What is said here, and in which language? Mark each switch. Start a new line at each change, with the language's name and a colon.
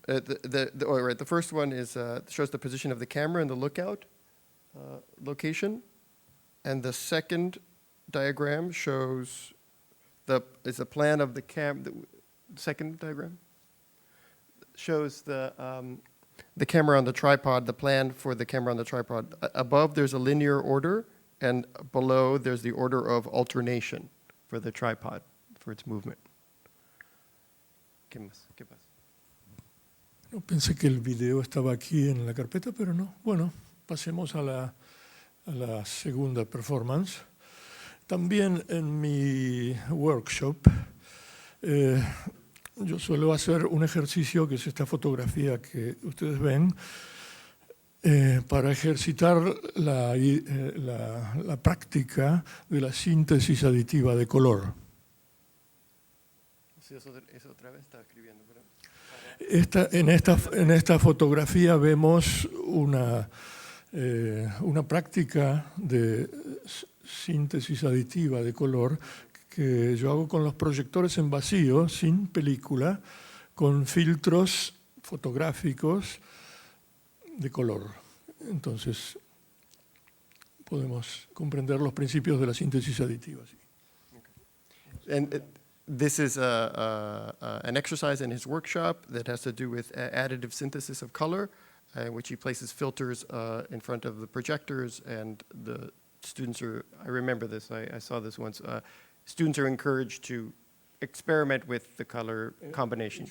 English: The first one is shows the position of the camera in the lookout location, and the second diagram shows is a plan of the second diagram shows the camera on the tripod, the plan for the camera on the tripod. Above there's a linear order, and below there's the order of alternation for the tripod for its movement.
Spanish: ¿Qué pasa? No, pensé que el video estaba aquí en la carpeta, pero no. Bueno, pasemos a la segunda performance. También en mi workshop yo suelo hacer un ejercicio que es esta fotografía que ustedes ven para ejercitar la práctica de la síntesis aditiva de color. Eso otra vez está escribiendo, ¿verdad? En esta fotografía vemos una práctica de síntesis aditiva de color que yo hago con los proyectores en vacío, sin película, con filtros fotográficos de color. Entonces, podemos comprender los principios de la síntesis aditiva.
English: And this is an exercise in his workshop that has to do with additive synthesis of color, in which he places filters in front of the projectors, and the students are, I remember this, I saw this once, students are encouraged to experiment with the color combinations.